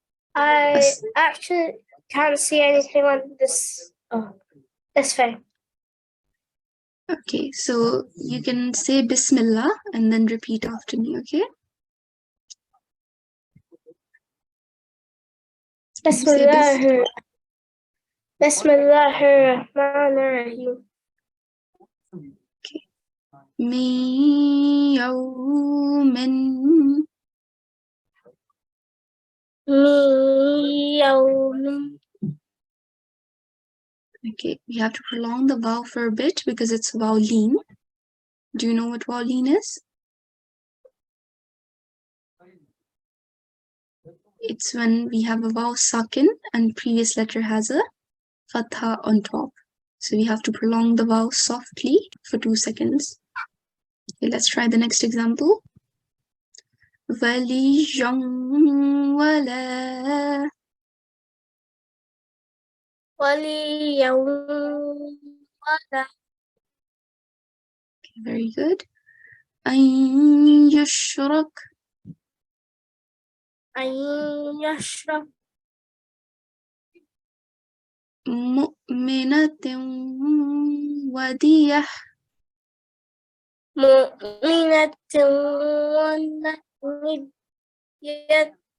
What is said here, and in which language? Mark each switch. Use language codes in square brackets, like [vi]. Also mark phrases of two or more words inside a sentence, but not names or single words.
[en] I actually can't see anything on this. Oh, this thing. Okay, so you can say Bismillah and then repeat after me, okay? Can you say [ar] بسم الله الرحمن الرحيم. Okay. من يوم. Yawmin. [en] Okay, we have to prolong the vowel for a bit because it's vowel-leen. Do you know what vowel-leen is? It's when we have a vowel sakin and previous letter has a fatha on top. So we have to prolong the vowel softly for 2 seconds. Okay, let's try the next example. [ar] وليا ولا. وليا ولا. [en] Okay, very good. [ar] أن يشرك. أن يشرب. مؤمنة وادية. مؤمنة وادية.